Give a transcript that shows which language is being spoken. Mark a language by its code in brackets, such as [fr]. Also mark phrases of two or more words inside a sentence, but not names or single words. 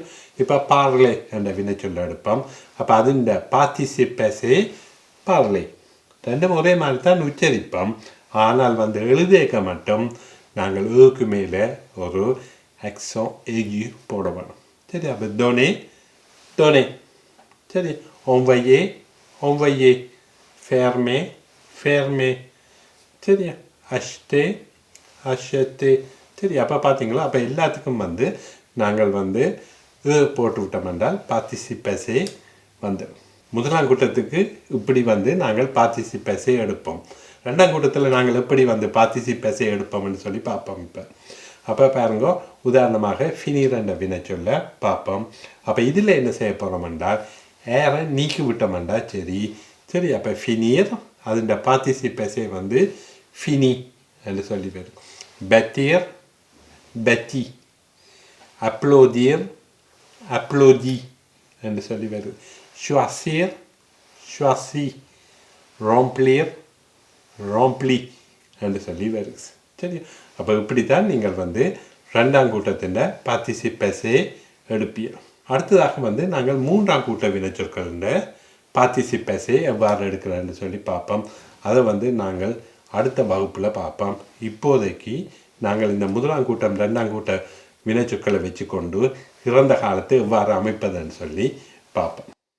[ta] இப்போ பார்லே என்ற வினைச்சொல்ல எடுப்போம். அப்போ அது இந்த [fr] participe passé [ta] பார்லே ரெண்டும் ஒரே மாதிரி தான் உச்சரிப்போம். ஆனால் வந்து எழுதேக்க மட்டும் நாங்கள் ஏக்கு மேலே ஒரு [fr] accent aigu [ta] போட வேணும். சரி, அப்போ [fr] donner donné. [ta] சரி, [fr] envoyer envoyer, fermer fermer. சரியா? acheter acheter. [ta] சரி, அப்போ பார்த்தீங்களா, அப்போ எல்லாத்துக்கும் வந்து நாங்கள் வந்து போட்டு விட்டோம் என்றால் [fr] participe passé [ta] வந்து முதலாம் கூட்டத்துக்கு இப்படி வந்து நாங்கள் [fr] participe passé [ta] எடுப்போம். ரெண்டாம் கூட்டத்தில் நாங்கள் எப்படி வந்து [fr] participe passé [ta] எடுப்போம்னு சொல்லி பார்ப்போம். இப்போ அப்போ பாருங்க, உதாரணமாக ஃபினிர் என்ற வினை சொல்ல பார்ப்போம். அப்போ இதில் என்ன செய்ய போகிறோம் என்றால் ஏரை நீக்கி விட்டோம்டா. சரி சரி, அப்போ ஃபினிர் அதுண்ட [fr] participe passé [ta] வந்து ஃபினி என்று சொல்லி வரும். [fr] bâtir bâti, applaudir applaudi [ta] என்று சொல்லி வருது. [fr] choisir choisi, remplir rempli [ta] என்று சொல்லி வருது. சரி, அப்போ இப்படி தான் நீங்கள் வந்து ரெண்டாம் கூட்டத்தின் [fr] participe passé [ta] எடுப்பீங்க. அடுத்ததாக வந்து நாங்கள் மூன்றாம் கூட்ட வினைச்சொற்களின் பார்ட்டிசிபேஸை எவ்வாறு எடுக்கிறேன்னு சொல்லி பார்ப்போம். அதை வந்து நாங்கள் அடுத்த வகுப்பில் பார்ப்போம். இப்போதைக்கு நாங்கள் இந்த முதலாம் கூட்டம் ரெண்டாம் கூட்ட வினைச்சொற்களை வச்சுக்கொண்டு இறந்த காலத்தை எவ்வாறு அமைப்பதுன்னு சொல்லி பார்ப்போம்.